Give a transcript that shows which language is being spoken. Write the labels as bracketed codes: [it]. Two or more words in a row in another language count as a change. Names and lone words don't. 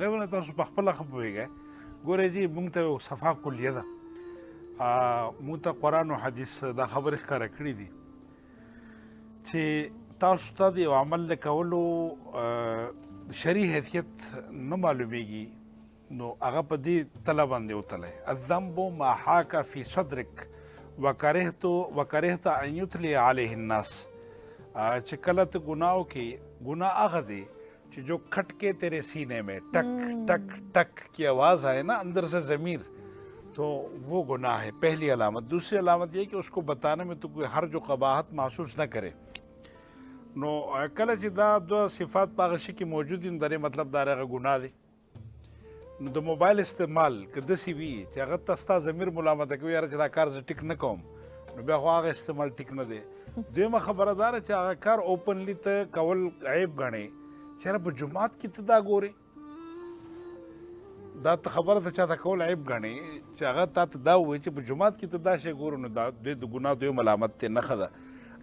[ps] هغې باندې تاسو په خپله ښه پوهېږئ ګورئ جي موږ ته یو صفا کلیه ده موږ ته قرآن او حدیث دا خبرې ښکاره کړي دي چې تاسو ته د یو عمل د کولو شرعي حیثیت نه معلومیږي نو هغه په دې تله باندې وتلی [ar] الذنب ما حاک فی صدرک وکرهت ان یتلی علیه الناس [ps] چې کله ته ګناه وکړې ګناه هغه دی چې [ur] جو کھٹ کے تیرے سینے میں ٹک ٹک ٹک کی آواز آئے نا اندر سے ضمیر تو وہ گناہ ہے پہلی علامت. دوسری علامت یہ کہ اس کو بتانے میں تو کوئی حرج و قباحت محسوس نہ کرے. [ps] نو کله چې دا دوه صفات په هغه شي کې موجود دي نو د دې مطلب دا هغه ګناه دی. نو د موبایل استعمال که داسې وي چې هغه ته ستا ضمیر ملامته کوي یاره چې دا کار زه ټیک نه کوم نو بیا خو هغه استعمال ټیک نه دی. دویمه خبره دا ده چې هغه کار اوپنلی ته کول عیب ګڼې چې یاره په جومات کې ته دا ګورې دا ته خبره ته چاته کول عیب ګڼې چې هغه تا ته دا ووایي چې په جومات کې ته دا شی ګورو نو دا دوی د ګناه دویم علامت ته نښه ده.